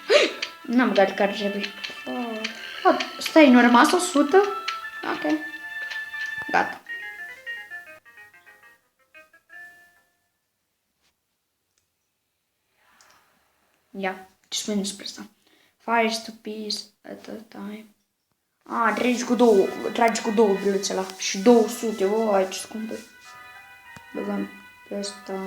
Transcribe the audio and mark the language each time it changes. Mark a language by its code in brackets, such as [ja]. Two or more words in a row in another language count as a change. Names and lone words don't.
[ro] N-am băgat care trebuie. Stai, nu a rămas 100? Ok. Gata. Ia, ce spune despre asta? [en] Fires to peace at a time. [ro] Tragi cu două biluțe ăla. Și 200, ce scumpă. Băgăm pe asta.